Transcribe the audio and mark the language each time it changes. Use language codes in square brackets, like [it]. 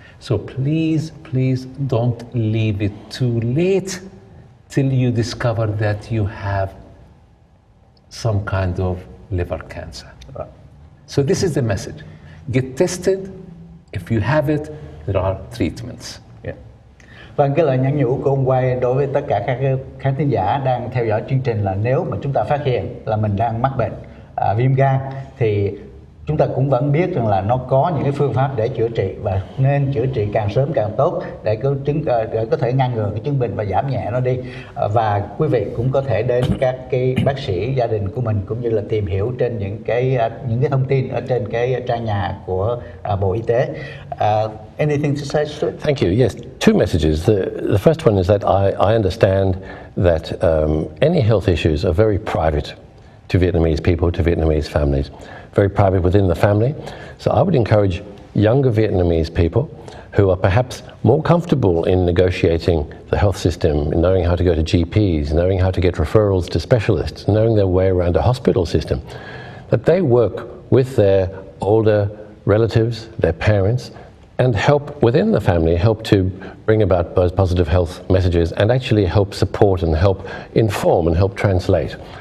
[en] So please don't leave it too late till you discover that you have some kind of liver cancer. So this is the message. Get tested. If you have it, there are treatments. [vi] Vâng, cái lời nhắn nhủ của ông Khoe đối với tất cả các khán thính giả đang theo dõi chương trình là nếu mà chúng ta phát hiện là mình đang mắc bệnh viêm gan thì chúng ta cũng vẫn biết rằng là nó có những cái phương pháp để chữa trị, và nên chữa trị càng sớm càng tốt để có thể ngăn ngừa cái chứng bệnh và giảm nhẹ nó đi. Và quý vị cũng có thể đến các cái bác sĩ gia đình của mình, cũng như là tìm hiểu trên những cái thông tin ở trên cái trang nhà của Bộ Y tế. [en] Anything to say, Stuart? Thank you. Yes, two messages. The first one is that I understand that any health issues are very private to Vietnamese people, to Vietnamese families, very private within the family. So I would encourage younger Vietnamese people who are perhaps more comfortable in negotiating the health system, in knowing how to go to GPs, knowing how to get referrals to specialists, knowing their way around a hospital system, that they work with their older relatives, their parents, and help within the family, help to bring about those positive health messages and actually help support and help inform and help translate.